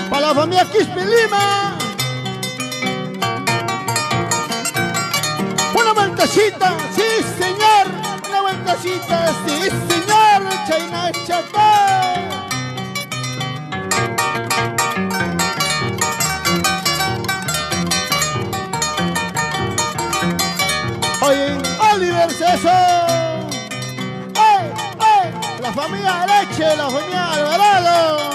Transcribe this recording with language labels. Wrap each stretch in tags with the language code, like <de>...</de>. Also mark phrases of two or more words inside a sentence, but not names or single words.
<es>la familia Quispe Lima. Una vueltecita, sí señor. Una vueltecita, sí señor.</es> <qu>Chayna Chacá.</qu> <es>Oye, Oliver César. ¡Ey, ey! La familia Leche, la familia Alvarado.</es>